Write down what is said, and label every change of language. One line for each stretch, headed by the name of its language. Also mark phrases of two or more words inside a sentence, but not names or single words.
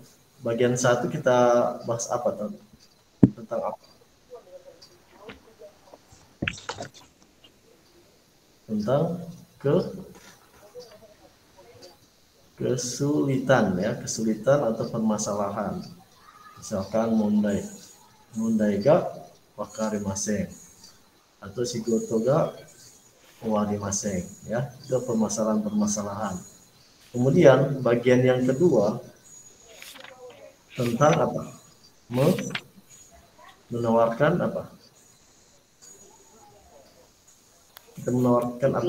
Indonesian: Bagian 1 kita bahas apa? Tentang apa? Tentang kesulitan ya, kesulitan atau permasalahan. Misalkan
Japanese: 問題がわかりません
Indonesian: atau
Japanese: 仕事が終わりません
Indonesian: ya, itu permasalahan-permasalahan. Kemudian bagian yang kedua tentang apa? Menawarkan apa? Kita menawarkan apa?